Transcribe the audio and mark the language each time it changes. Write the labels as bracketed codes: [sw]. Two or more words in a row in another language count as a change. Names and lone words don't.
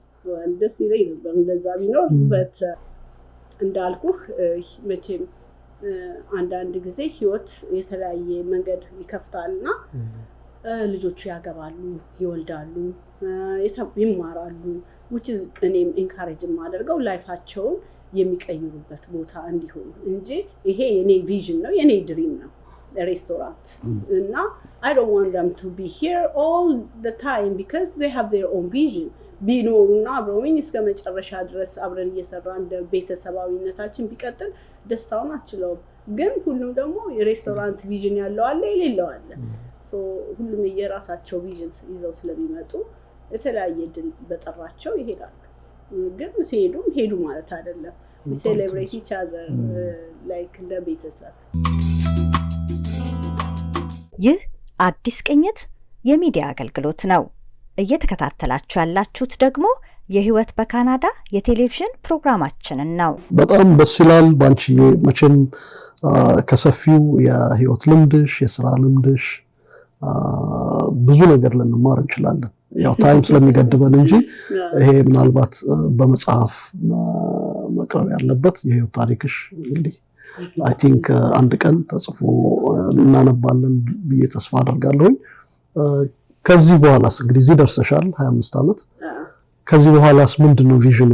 [am] ደስ ይለኝ ነበር እንደዛ ቢኖር። በት እንዳልኩህ መቼም አንዳንድ ጊዜ ህይወት የተለያየ መንገድ ይከፍታልና ልጆቹ ያገባሉ፣ ይወልዳሉ፣ ይማራሉ [en] which is [am] እኔም ኢንካሬጅ ማደርገው ላይፋቸውን የሚቀይሩበት ቦታ እንዲሆን እንጂ ይሄ የኔ ቪዥን ነው የኔ ድሪም ነው ሬስቶራንት እና [en] I don't want them to be here all the time because they have their own vision [am] ቢኖሩና አብረውኝ እስከ መጨረሻ ድረስ አብረን እየሰራን ቤተሰባዊነታችን ቢቀጥል ደስታውን አችለውም። ግን ሁሉም ደግሞ የሬስቶራንት ቪዥን ያለው አለ የሌለው አለ። ሶ ሁሉም የራሳቸው ቪዥን ይዘው ስለሚመጡ የተለያየ ድል በጠራቸው ይሄዳሉ። ግን ሲሄዱም ሄዱ ማለት አይደለም። [en] we celebrate each other like [am] እንደ ቤተሰብ። ይህ አዲስ ቅኝት የሚዲያ አገልግሎት ነው። እየተከታተላችሁ ያላችሁት ደግሞ የህይወት በካናዳ የቴሌቪዥን ፕሮግራማችንን ነው። በጣም ደስ ይላል። ባንቺዬ መቼም ከሰፊው የህይወት ልምድሽ የሥራ ልምድሽ ብዙ ነገር ልንማር እንችላለን። ያው ታይም ስለሚገድበን እንጂ ይሄ ምናልባት በመጽሐፍ መቅረብ ያለበት የህይወት ታሪክሽ እንግዲህ [en] I think [am] አንድ ቀን ተጽፎ እናነባለን ብዬ ተስፋ አደርጋለሁ። ከዚህ በኋላስ እንግዲህ እዚህ ደርሰሻል 25 ዓመት። ከዚህ በኋላስ ምንድነው ቪዥኗ?